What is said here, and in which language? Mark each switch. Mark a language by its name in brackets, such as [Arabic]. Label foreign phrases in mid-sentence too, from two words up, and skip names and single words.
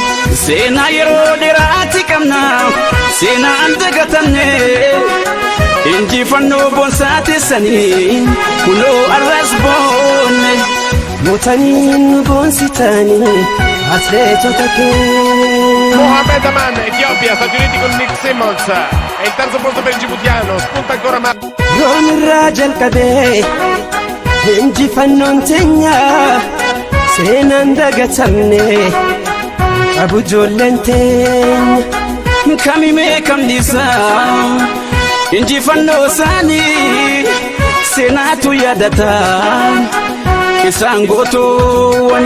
[Oromo] seenaa yeroo dheeraati qabna seenaan dagatamne injifannoo boonsaa keessanii kunoo arras boonne mootanii nu boonsitanii atleetota keenya Mohamed Aman, [Italian] Etiopia, Stati Uniti con Nick Simmons. E il terzo posto per il Djiboutiano. Spunta ancora ma... [Oromo] roon irraa jalqabee injifannoon teenyaa seenaan dagatamne qabu ijoolleen teenya kamimee kamnisaa injifannoo isaanii seenaatu yaadata isaan gootoowwan